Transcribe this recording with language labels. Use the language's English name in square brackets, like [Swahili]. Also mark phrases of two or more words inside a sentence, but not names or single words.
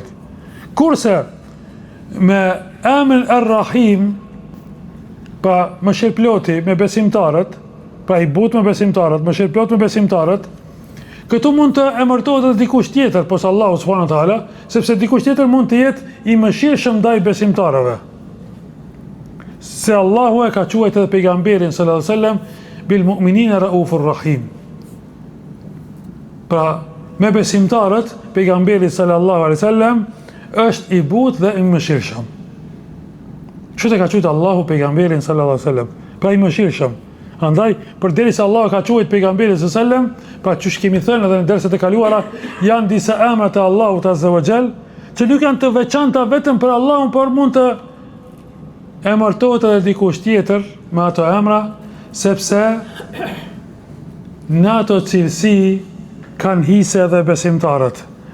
[Albanian] Kurse me emrin Ar-Rahim, pa mëshirëploti me besimtarët, pra i butë me besimtarët, mëshirëplot me besimtarët, këtu mund të emërtohet edhe dikush tjetër, pos Allahu [Arabic] سبحانه وتعالى, [Albanian] sepse dikush tjetër mund të jetë i mëshirshëm ndaj besimtarëve. Se Allahu e ka quajtur edhe pejgamberin [Arabic] صلى الله عليه وسلم بالمؤمنين رؤوف رحيم. [Albanian] Pra, me besimtarët, pejgamberi [Arabic] صلى الله عليه وسلم [Albanian] është i butë dhe i mëshirshëm. Kështu e ka quajtur Allahu pejgamberin [Arabic] صلى الله عليه وسلم, [Albanian] pra i mëshirshëm. Andaj, përderisa Allahu ka quajtur pejgamberin [Arabic] صلى الله عليه وسلم, [Albanian] pra çush kemi thënë edhe në derset e kaluara, janë disa emra të Allahut [Arabic] عز وجل, [Albanian] që nuk janë të veçanta vetëm për Allahun, por mund të emërtohet edhe dikush tjetër me ato emra, sepse në ato cilësi kanë hise edhe besimtarët.